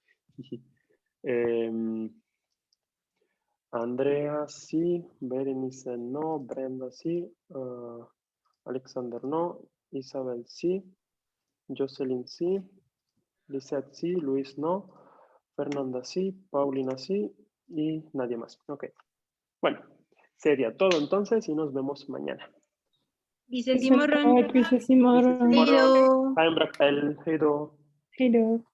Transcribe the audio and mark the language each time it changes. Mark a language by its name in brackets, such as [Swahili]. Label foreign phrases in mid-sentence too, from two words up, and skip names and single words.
[Spanish] Andrea sí, Berenice no, Brenda sí, Alexander no, Isabel sí, Jocelyn sí, Lisette sí, Luis no, Fernanda sí, Paulina sí y nadie más. Ok. Bueno, sería todo entonces y nos vemos mañana. [Swedish] Vises imorgon. Tack, vi ses imorgon. Bis imorgon. Hejdå. Ha en bra kväll. Hej då. Hej då.